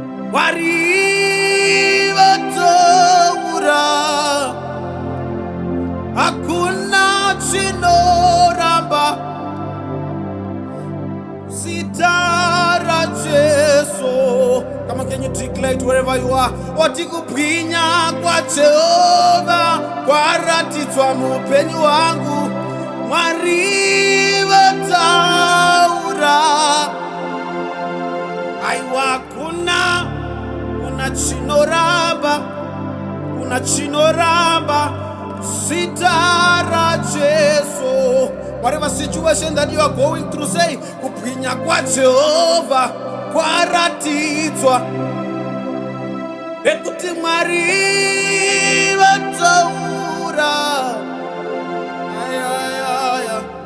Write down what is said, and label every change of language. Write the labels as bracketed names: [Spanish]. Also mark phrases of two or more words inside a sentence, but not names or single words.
[Shona] Mwari vataura. Hakuna chinoramba zita raJesu. [English] Come on, can you declare it wherever you are? [Shona] Oti kubwinya kwaJehovha kwaratidzwa muupenyu hwangu. Mwari vataura. Aiwa, kuna, kuna chinoramba, kuna chinoramba zita raJesu. [English] Whatever situation that you are going through, say, [Shona] "Kubwinya kwaJehovha kwaratidzwa." Pekuti Mwari vataura. Aya, aya, aya.